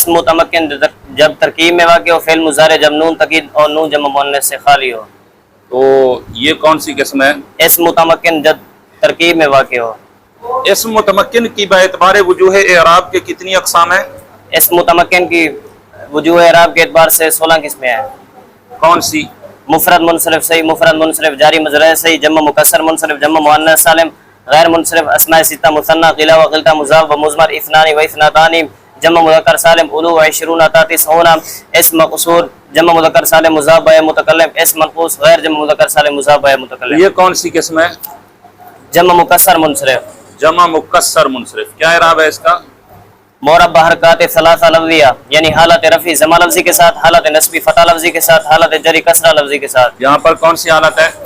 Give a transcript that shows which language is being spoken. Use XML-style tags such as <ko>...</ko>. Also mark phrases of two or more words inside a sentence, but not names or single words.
<ur>اسم متمکن جب ترکیب میں واقع ہو، فعل مضارع جب نون تاکید اور نون جمع مؤنث سے خالی ہو۔ تو یہ کون سی قسم ہے؟ اسم متمکن جب ترکیب میں واقع ہو۔ اسم متمکن کی باعتبار وجوہ اعراب کے کتنی اقسام ہیں؟ اسم متمکن کی وجوہ اعراب کے اعتبار سے 16 قسمیں ہیں۔ کون سی؟ مفرد منصرف صحیح، مفرد منصرف جاری مضارع صحیح، جمع مکسر منصرف، جمع مؤنث سالم غیر منصرف، اسماء 6 مثنى قلہ و قلتہ مضاف و مضمر، اثنان و اثنتان، جمع مذکر سالم، علو و 20 90، اسم مقصور جمع مذکر سالم مضاف بہ متکلم اسم منقوص غیر جمع مذکر سالم مضاف بہ متکلم. یہ کون سی قسم ہے؟ جمع مکسر منصرف. جمع مکسر منصرف. کیا اعراب ہے اس کا؟ مربع حرکات ثلاثہ لفظیہ یعنی حالت رفعی ضمہ لفظی کے ساتھ، حالت نصبی فتح لفظی کے ساتھ، حالت جری کسرہ لفظی کے ساتھ. یہاں پر کون سی حالت ہے؟</ur>